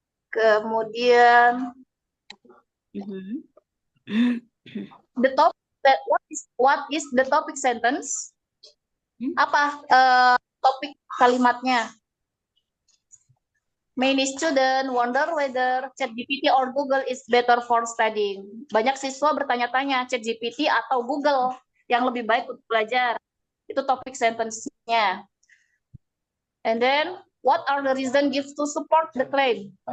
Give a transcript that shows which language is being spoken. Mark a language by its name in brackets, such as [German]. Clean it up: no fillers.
[English] Kemudian the topic what is the topic sentence? [Indonesian] Apa topik kalimatnya? [English] Many students wonder whether ChatGPT or Google is better for studying. [Indonesian] Banyak siswa bertanya-tanya ChatGPT atau Google yang lebih baik untuk belajar. Itu topik sentence-nya. [English] And then, what are the reasons given to support the claim?